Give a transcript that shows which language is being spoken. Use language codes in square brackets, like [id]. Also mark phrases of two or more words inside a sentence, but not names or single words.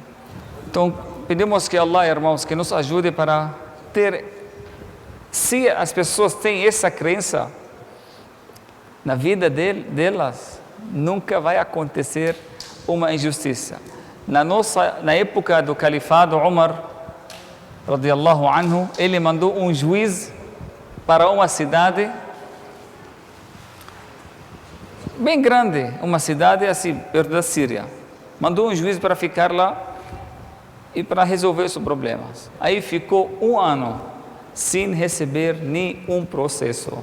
[pt] Então, pedimos que Allah, irmãos, que nos ajude para ter, se as pessoas têm essa crença na vida delas, nunca vai acontecer uma injustiça. Na época do califado, Umar, [ar] رضي الله عنه, [pt] ele mandou um juiz para uma cidade bem grande, uma cidade assim, perto da Síria. Mandou um juiz para ficar lá e para resolver os problemas. Aí ficou 1 ano sem receber nenhum processo.